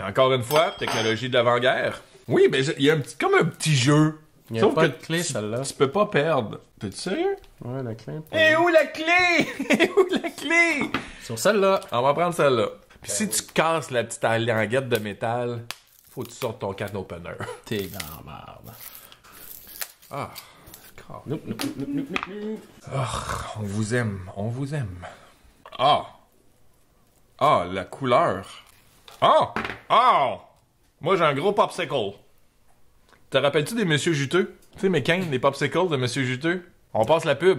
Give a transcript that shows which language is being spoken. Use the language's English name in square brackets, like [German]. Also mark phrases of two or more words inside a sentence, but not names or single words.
[French] Et encore une fois, technologie de l'avant-guerre. Oui, mais il y a comme un petit jeu. Il y a Sauf pas que de clé, celle-là. tu peux pas perdre. T'es sérieux? Ouais, la clé. Et où la clé? Et où la clé? Sur celle-là. On va prendre celle-là. Puis si tu casses la petite languette de métal, faut que tu sortes ton [English] can opener. [French] T'es dans la merde. Ah, [English] Nope, nope, nope, nope, nope, nope. [French] on vous aime, on vous aime. Ah! Ah, la couleur. Ah! Ah! Moi, j'ai un gros popsicle. Te rappelles-tu des Monsieur Juteux? Tu sais, McCain, les popsicles de Monsieur Juteux? On passe la pub.